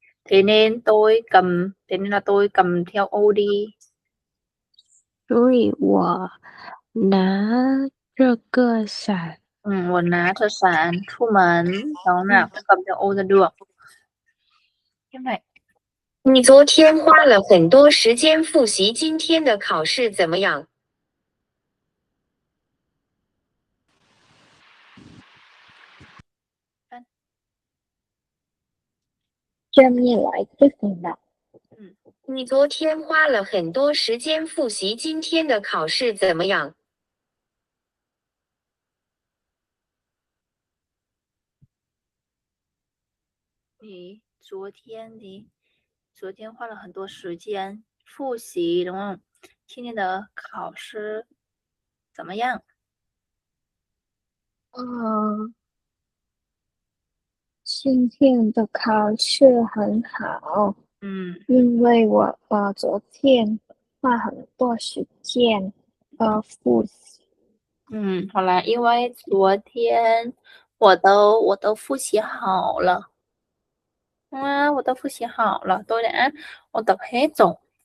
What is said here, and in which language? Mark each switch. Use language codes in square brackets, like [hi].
[vi] Thế nên là tôi cầm theo ô đi. [zh] 所以我拿这个伞我拿着伞出门, [vi] đó nào không cầm theo ô ra được. Tiếp này. [zh] 你昨天花了很多时间复习今天的考试怎么样？ [vi] Xem nghe lại cái phần đọc [zh] 你昨天花了很多时间复习今天的考试怎么样？ [vi] Thì [zh] 昨天花了很多时间复习, [vi] đúng không? [zh] 今天的考试怎么样？今天的考试很好，因为我昨天花很多时间复习。好啦，因为昨天我都复习好了. 我都复习好了, [vi] tôi đã ôn tập hết rồi.